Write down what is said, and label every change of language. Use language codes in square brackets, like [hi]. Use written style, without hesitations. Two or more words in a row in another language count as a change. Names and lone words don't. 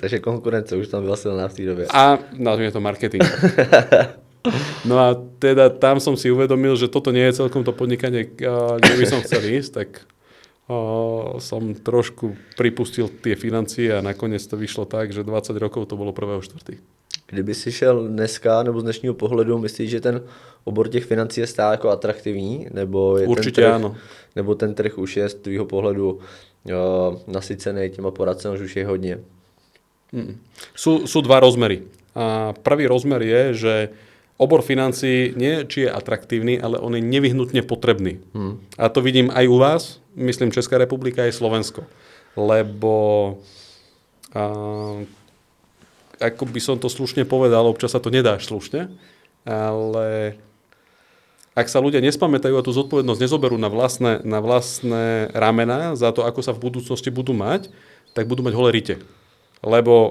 [cs] Takže konkurence už tam byla silná v té době. [sk] A nazvime to marketing. No a teda tam som si uvedomil, že toto nie je celkom to podnikanie, kde by som chcel ísť, tak som trošku pripustil tie financie a nakoniec to vyšlo tak, že 20 rokov to bolo 1.4. [cs] Kdyby si šel dneska nebo z dnešního pohledu, myslíš, že ten obor těch financí je stále jako atraktivní? Nebo je určitě ten trh, [sk] áno. [cs] Nebo ten trh už je z tvýho pohledu nasycený těma poradcem, že už je hodně? [sk] Sú 2 rozmery. A prvý rozmer je, že obor financií nie či je atraktívny, ale on je nevyhnutne potrebný. A to vidím aj u vás, myslím Česká republika aj Slovensko. Lebo ako by som to slušne povedal, občas sa to nedá slušne, ale ak sa ľudia nespamätajú a tú zodpovednosť nezoberú na vlastné ramena za to, ako sa v budúcnosti budú mať, tak budú mať holé rite.